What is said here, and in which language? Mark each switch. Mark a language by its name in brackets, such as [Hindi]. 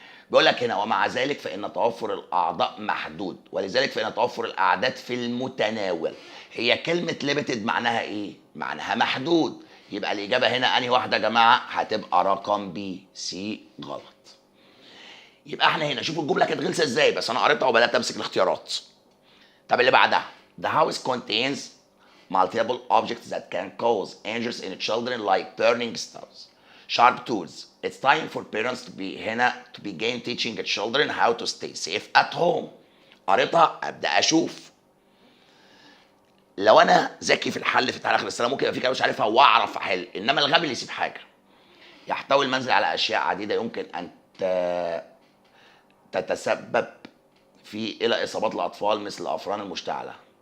[Arabic] بيقول لك هنا ومع ذلك فإن توفر الأعضاء محدود ولذلك فإن توفر الأعداد في المتناول. هي كلمة ليميتد معناها إيه؟ معناها محدود. يبقى الإجابة هنا أنهي واحدة يا جماعة؟ هتبقى رقم بي سي غلط. يبقى احنا هنا شوفوا الجملة كانت غلسة إزاي، بس أنا قريتها وبدأت أمسك الاختيارات. طب اللي بعدها [English] The house contains multiple objects that can cause injuries in children like burning stoves, sharp tools, It's time for parents to be [Arabic] هنا [English] to begin teaching the children how to stay safe at home. [Arabic] قريتها ابدا اشوف. لو انا ذكي في الحل في التعليق اخر السنه ممكن يبقى في كلام مش عارفها واعرف احل، انما الغبي اللي يسيب حاجه. يحتوي المنزل على اشياء عديده يمكن ان تتسبب الى اصابات الاطفال مثل الافران المشتعله.